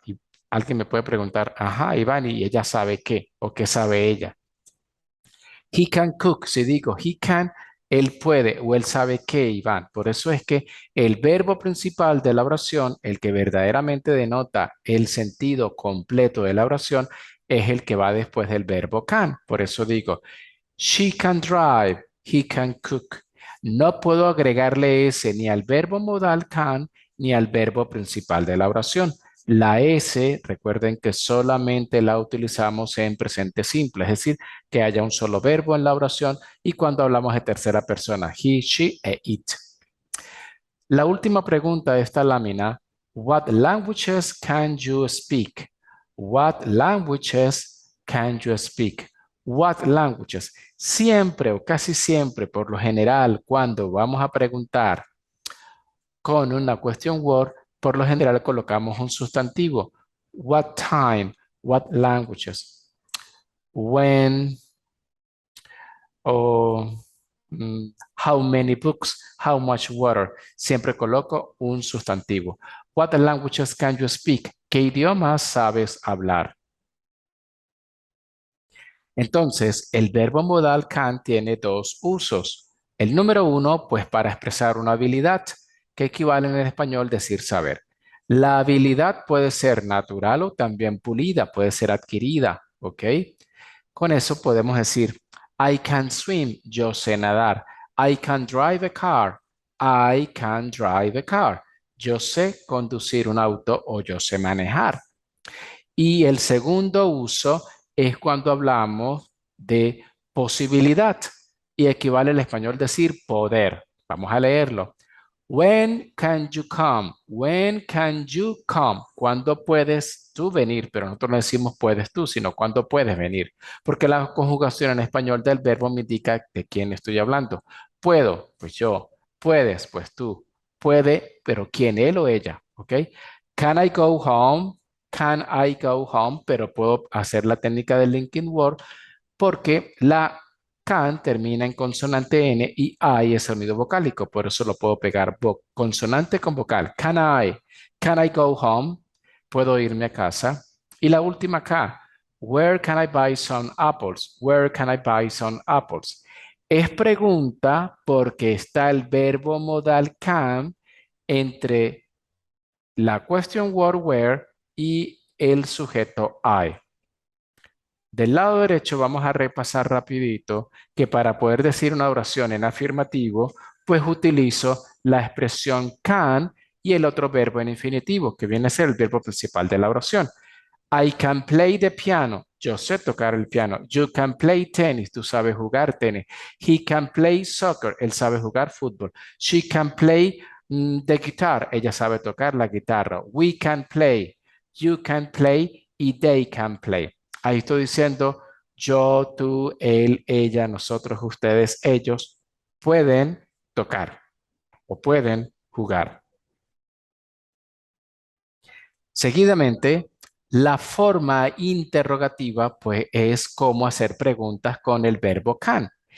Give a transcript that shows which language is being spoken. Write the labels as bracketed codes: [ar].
[es] Y alguien me puede preguntar, ajá, Iván, ¿y ella sabe qué? ¿O qué sabe ella? [en] He can cook, [es] si digo [en] he can, [es] él puede o él sabe qué, Iván. Por eso es que el verbo principal de la oración, el que verdaderamente denota el sentido completo de la oración, es el que va después del verbo can. Por eso digo, [en] she can drive, he can cook. [es] No puedo agregarle ese ni al verbo modal can ni al verbo principal de la oración. La S, recuerden que solamente la utilizamos en presente simple, es decir, que haya un solo verbo en la oración y cuando hablamos de tercera persona, he, she e it. La última pregunta de esta lámina, [en] what languages can you speak? What languages can you speak? What languages? [es] Siempre o casi siempre, por lo general, cuando vamos a preguntar con una question word, por lo general colocamos un sustantivo. [en] What time? What languages? When? O how many books? How much water? [es] Siempre coloco un sustantivo. [en] What languages can you speak? [es] ¿Qué idiomas sabes hablar? Entonces, el verbo modal can tiene dos usos. El número uno, pues para expresar una habilidad, que equivale en el español decir saber. La habilidad puede ser natural o también pulida, puede ser adquirida, ¿ok? Con eso podemos decir, [en] I can swim, [es] yo sé nadar. [en] I can drive a car, I can drive a car. [es] Yo sé conducir un auto o yo sé manejar. Y el segundo uso es cuando hablamos de posibilidad y equivale al español decir poder. Vamos a leerlo. [en] When can you come? When can you come? [es] ¿Cuándo puedes tú venir? Pero nosotros no decimos puedes tú, sino cuándo puedes venir. Porque la conjugación en español del verbo me indica de quién estoy hablando. Puedo, pues yo. Puedes, pues tú. Puede, pero quién, él o ella. ¿Ok? [en] Can I go home? [es] Can I go home? Pero puedo hacer la técnica del linking word porque la can termina en consonante N y I es sonido vocálico, por eso lo puedo pegar consonante con vocal. [en] Can I go home? [es] Puedo irme a casa. Y la última K, [en] where can I buy some apples? Where can I buy some apples? [es] Es pregunta porque está el verbo modal can entre la question word where y el sujeto I. Del lado derecho vamos a repasar rapidito que para poder decir una oración en afirmativo, pues utilizo la expresión can y el otro verbo en infinitivo, que viene a ser el verbo principal de la oración. [en] I can play the piano. [es] Yo sé tocar el piano. [en] You can play tennis. [es] Tú sabes jugar tenis. [en] He can play soccer. [es] Él sabe jugar fútbol. [en] She can play the guitar. [es] Ella sabe tocar la guitarra. [en] We can play. You can play [es] y [en] they can play. [es] Ahí estoy diciendo yo, tú, él, ella, nosotros, ustedes, ellos pueden tocar o pueden jugar. Seguidamente, la forma interrogativa pues es cómo hacer preguntas con el verbo can.